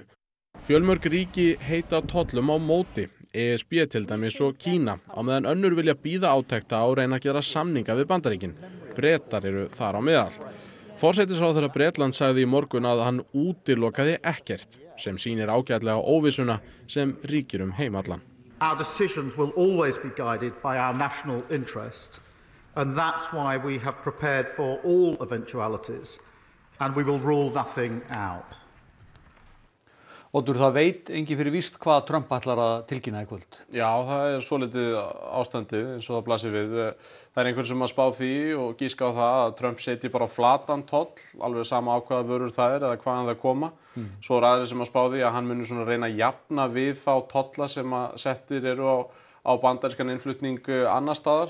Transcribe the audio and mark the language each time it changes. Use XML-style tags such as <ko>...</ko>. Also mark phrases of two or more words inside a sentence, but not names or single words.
<is>Fjölmörg ríki heita tollum á móti, ESB til dæmis og Kína, á meðan önnur vilja bíða átekta og reyna að gera samninga við Bandaríkin. Bretar eru þar á meðal. Forsætisráðherra Bretlands sagði í morgun að hann útilokaði ekkert, sem sýnir ágætlega óvissuna sem ríkir heimallan.</is> <en>Our decisions will always be guided by our national interest, and that's why we have prepared for all eventualities, and we will rule nothing out.</en> <is>Oddur, það veit engin fyrir víst hvað Trump ætlar að tilkynna í kvöld. Já, það er svolítið ástandið eins og það blasir við. Það er einhver sem að spá því og gíska á það að Trump setji bara flatan toll, alveg sama á hvaða vörur það er eða hvaðan það koma. Svo er aðrir sem að spá því að hann muni svona reyna að jafna við þá tolla sem að settir eru á bandarískan innflutning annar staðar.</is>